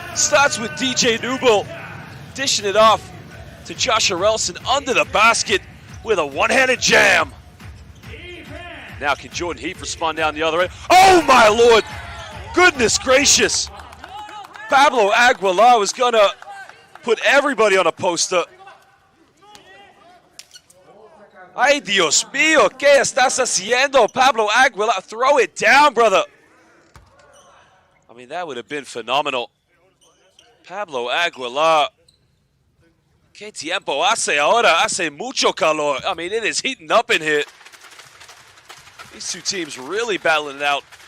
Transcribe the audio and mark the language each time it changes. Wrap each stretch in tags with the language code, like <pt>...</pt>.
<en>Starts with DJ Nubil, dishing it off to Josh Harrelson under the basket with a one-handed jam. Now can Jordan Heath respond down the other end? Oh my Lord! Goodness gracious! Pablo Aguilar was gonna put everybody on a poster.</en> <es>Ay, Dios mío, ¿qué estás haciendo, Pablo Aguilar?</es> <en>Throw it down, brother. I mean, that would have been phenomenal. Pablo Aguilar.</en> <es>¿Qué tiempo hace ahora? Hace mucho calor.</es> <en>I mean, it is heating up in here. These two teams really battling it out.</en>